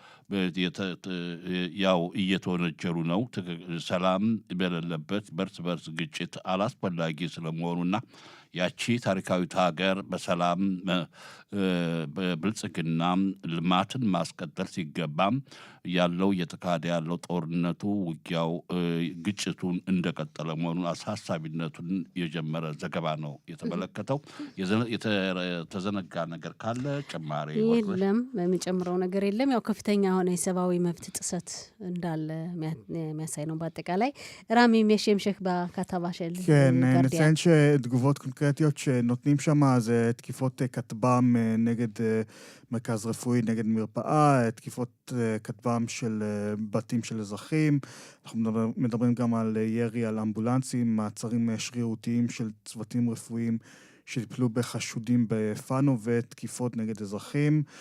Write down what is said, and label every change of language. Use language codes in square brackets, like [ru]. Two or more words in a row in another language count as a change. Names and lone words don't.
[am] ያው እየተወነጀሉ ነው። ሰላም በሌለበት በርስ ግጭት አላስፈላጊ ስለመሆኑና ያቺ ታሪካዊት ሀገር በሰላም በብልጽግና ልማትን ማስቀጠል ሲገባም ያለው እየተካሄደ ያለው ጦርነቱ፣ ውጊያው፣ ግጭቱን እንደቀጠለ መሆኑን አሳሳቢነቱን የጀመረ ዘገባ ነው የተመለከተው። የተዘነጋ ነገር ካለ ጭማሪ የለም፣ የሚጨምረው ነገር የለም። ያው כፍተኛ የሆነ የሰብአዊ መብት ጥሰት እንዳለ የሚያሳይ ነው። በአጠቃላይ ራሚ የሚሸምሸክ [he] בכתבה של כן, נציין שתגובות קונקרטיות שנותנים שם זה תקיפות כטב"ם נגד מרכז רפואי, נגד מרפאה, תקיפות כטב"ם של בתים של אזרחים. אנחנו מדברים גם על ירי על אמבולנסים, מעצרים שרירותיים של צוותים רפואיים שטיפלו בחשודים בפאנו ותקיפות נגד אזרחים.